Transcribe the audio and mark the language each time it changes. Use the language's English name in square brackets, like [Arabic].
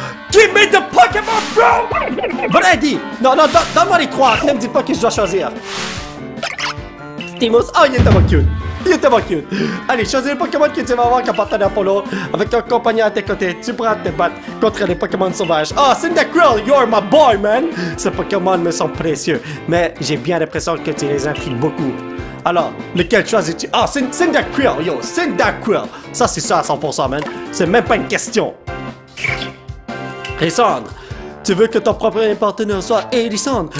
[English] Give me the Pokémon, bro! Brady! [French] Non, donne-moi les trois. Ne me dis pas que je dois choisir. Steamos, oh, il est tellement cute. Il est tellement cute. Allez, choisis le Pokémon que tu vas avoir comme partenaire Polo. Avec un compagnon à tes côtés, tu pourras te battre contre les Pokémon sauvages. [English] Oh, Cyndaquil, you're my boy, man! [French] Ces Pokémon me sont précieux, mais j'ai bien l'impression que tu les intrigues beaucoup. Alors, lequel choisis-tu? Ah, Cyndaquil, yo, Cyndaquil. Ça, c'est ça à 100%, man. C'est même pas une question. Lysandre, tu veux que ton propre partenaire soit Lysandre?